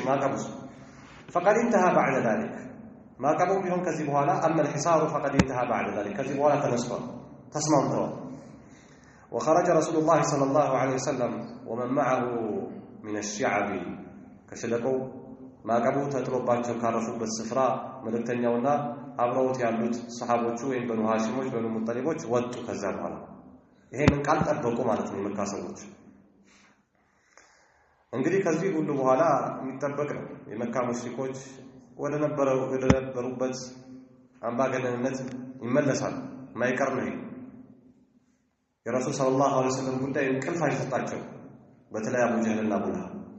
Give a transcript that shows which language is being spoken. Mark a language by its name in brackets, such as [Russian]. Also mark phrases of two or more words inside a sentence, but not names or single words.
[Amharic] ማዕቀቡስ [Arabic] فقد انتهى بعد ذلك [Amharic] ማዕቀቡም ቢሆን ከዚህ በኋላ [Arabic] أما الحصار فقد انتهى بعد ذلك [Amharic] ከዚህ በኋላ ተነስቷል ተስማምተዋል [Arabic] وخرج رسول الله صلى الله عليه وسلم ومن معه من الشعب [Amharic] ከሸለቆው ማዕቀቡ ተጥሎባቸው ካረፉበት ስፍራ መልእክተኛውና አብረውት ያሉት ሰሃቦቹ ወይም በኑ ሃሺሞች በኑ ሙጠሊቦች ወጡ ከዛ በኋላ ይሄንን ቃል ጠበቁ ማለት ነው የመካ ሰዎች እንግዲህ ከዚህ ሁሉ በኋላ የሚጠበቅ ነው የመካ ሙሽሪኮች ወደ ነበሩበት አምባገነንነት ይመለሳሉ ማይቀር ነው የረሱል [Arabic] صلى الله عليه وسلم [Amharic] ጉዳይ እንቅልፍ አይሰጣቸው በተለይ አቡ ጀህልና አቡ ለሃብ